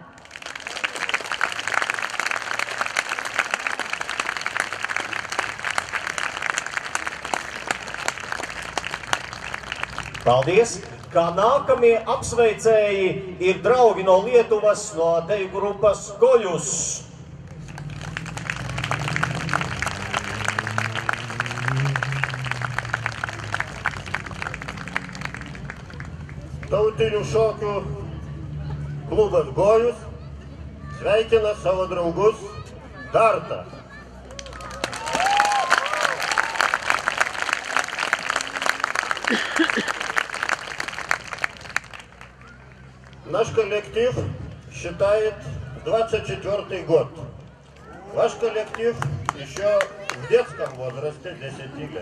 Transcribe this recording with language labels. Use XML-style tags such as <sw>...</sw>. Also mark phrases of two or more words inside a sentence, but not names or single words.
<lv>Paldies! Kā nākamie apsveicēji ir draugi no Lietuvas, no deju grupas Goļus.</lv> <lt>Tautinių šokių klubas Gojus sveikina savo draugus Dartą.</lt> <ru>Наш коллектив считает 24-й год. Ваш коллектив еще в детском возрасте, 10 лет.</ru>